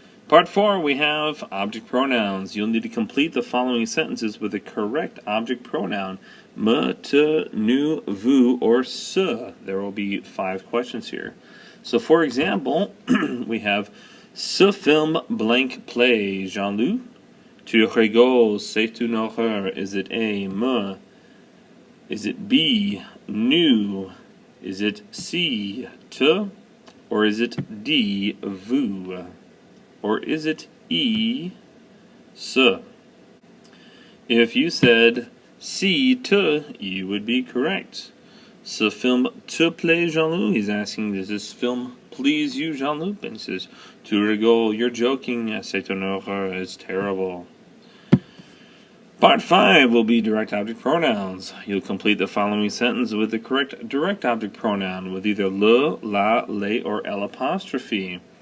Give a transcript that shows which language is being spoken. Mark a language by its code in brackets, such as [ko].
[en] Part 4, we have object pronouns. You'll need to complete the following sentences with the correct object pronoun. Me, te, nous, vous, or ce. There will be 5 questions here. So, for example, we have [fr] ce film [en] blank play, Jean-Loup. [fr] Tu rigoles, c'est une horreur. [en] Is it A, me? Is it B, nous? Is it C, te? Or is it D, vous? Or is it E, ce? If you said C, te, you would be correct. [fr] Ce film te plaît, Jean-Loup? [en] He's asking, does this film please you, Jean-Loup? And he says, [fr] tu rigoles, [en] you're joking, [fr] c'est une horreur, [en] it's terrible. Part 5 will be direct object pronouns. You'll complete the following sentence with the correct direct object pronoun with either le, la, les, or l'apostrophe.